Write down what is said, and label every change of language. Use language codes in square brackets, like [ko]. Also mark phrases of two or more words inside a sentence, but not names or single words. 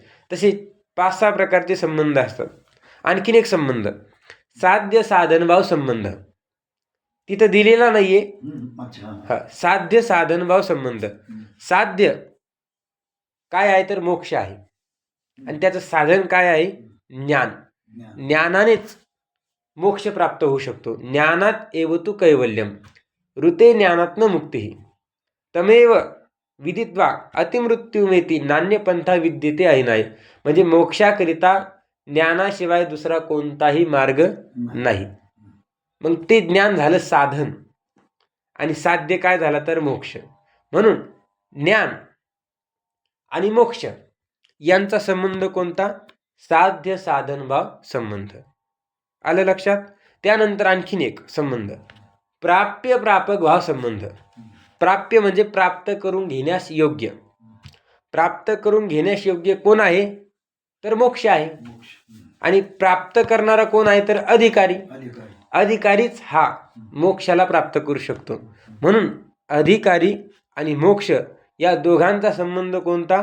[mr] तसे 5-6 प्रकारचे संबंध असतात. आणखीन एक संबंध साध्य साधनभाव संबंध तिथं दिलेला नाहीये. अच्छा. साध्य साधनभाव संबंध. साध्य काय आहे तर मोक्ष आहे आणि त्याचं साधन काय आहे? ज्ञान. ज्ञानानेच मोक्ष प्राप्त होऊ शकतो. [sa] ज्ञानात एव तु कैवल्यम ऋते ज्ञानात्न मुक्ती तमेव विदित्वा अतिमृत्युमेती नान्यपंथा विद्यते ऐनाय. [mr] म्हणजे मोक्षाकरिता ज्ञानाशिवाय दुसरा कोणताही मार्ग नाही. मग ते ज्ञान झालं साधन आणि साध्य काय झाला तर मोक्ष. म्हणून ज्ञान आणि मोक्ष यांचा संबंध कोणता? साध्य साधनभाव संबंध. आलं लक्षात? त्यानंतर आणखीन एक संबंध प्राप्य प्रापक भाव संबंध. प्राप्य म्हणजे प्राप्त करून घेण्यास योग्य. प्राप्त करून घेण्यास योग्य कोण आहे तर मोक्ष आहे. आणि प्राप्त करणारा कोण आहे तर अधिकारी. अधिकारीच हा मोक्षाला प्राप्त करू शकतो. म्हणून अधिकारी आणि मोक्ष या दोघांचा संबंध कोणता?